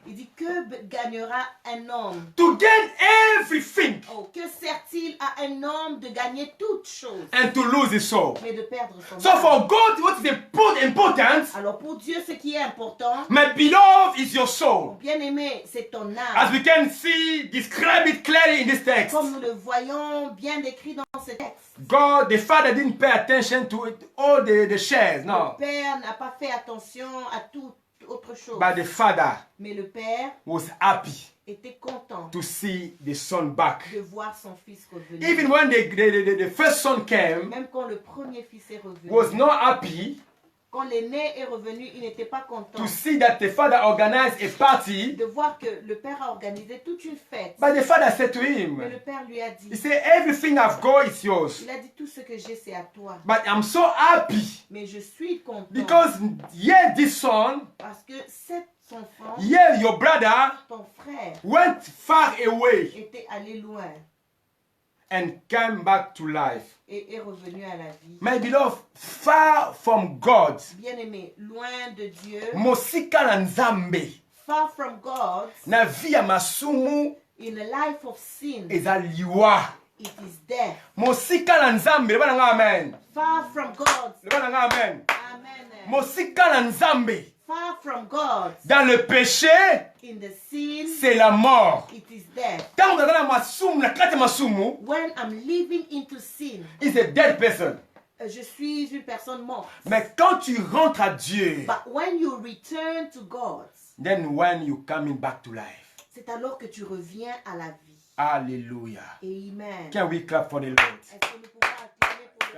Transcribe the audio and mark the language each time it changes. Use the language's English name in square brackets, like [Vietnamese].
[French] Il dit que gagnera un homme. [English] to gain everything [French] Oh, que sert-il à un homme de gagner toutes choses, [English] and to lose his soul? [French] mais de perdre son [English] So [French] âme? [English] for God, what is important, [French] Alors pour Dieu, ce qui est important, [English] my beloved, is your soul. [French] bien aimé, c'est ton [English] As [French] âme. [English] we can see, describe it clearly in this text. [French] Comme nous le voyons bien décrit dans ce texte. [English] God, the Father, didn't pay attention to it, all the shares, no. [French] Le Père n'a pas fait attention à toute autre chose. [English] But the Father [French] Mais le Père [English] was happy [French] était content [English] to see the son back. [French] de voir son fils revenir. [English] Even when the first son came, [French] Même quand le premier fils est revenu. [English] was not happy [French] Quand l'aîné est revenu, il n'était pas content [English] to see that the father organized a party. [French] de voir que le Père a organisé toute une fête. [English] But the father said to [French] Mais [English] him, [French] le Père lui a dit, [English] he said, everything I've got is yours. [French] il a dit, tout ce que j'ai, c'est à toi. [English] But I'm so happy [French] Mais je suis content [English] because here this son, [French] parce que cet enfant, [English] here your brother [French] ton frère, [English] went far away [French] était allé loin [English] and came back to life. [French] et est revenu à la vie. [English] My beloved, far from God, [French] Bien-aimé, loin de Dieu, [Lingala] mosika na nzambe, [English] far from God, [Lingala] na vie ya masumu [English] in a life of sin, [Lingala] eza liwa. [English] it is death. [Lingala] Mosika na nzambe, leba na nga amen. [English] Far from God, [Lingala] Leba na nga amen. amen. Mosika na nzambe, [English] Far from God, [French] dans le péché, [English] in the sin, [French] c'est la mort. [English] it is death. [Lingala] Tango na masumu, na kati ya masumu, [English] When I'm living into sin, is a dead person. [French] je suis une personne morte. Mais quand tu rentres à Dieu, [English] But when you return to God, then when you coming back to life. [French] c'est alors que tu reviens à la vie. Hallelujah. Amen. [English] Can we clap for the Lord? [French] Est-ce que nous pouvons acclamer pour le